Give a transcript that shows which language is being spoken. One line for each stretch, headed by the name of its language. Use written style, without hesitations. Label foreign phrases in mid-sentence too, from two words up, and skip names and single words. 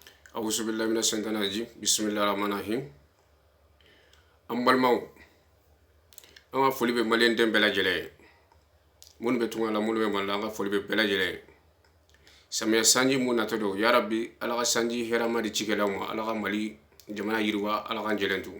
Arabic: أعوذ بالله من الشيطان الرجيم بسم الله الرحمن الرحيم.
Bambara: An balimaw, an ka foli bɛ maliyɛnden bɛɛ lajɛlen ye. Minnu bɛ tunga la, minnu bɛ Mali la, an ka foli bɛ bɛɛ lajɛlen ye. Samiya sanji mun natɔ don,
Arabic: يا رب,
Bambara: Ala ka sanji hɛrɛma di cikɛlaw ma, Ala ka Mali jamana yiriwa, Ala ka jɛlɛn tugun.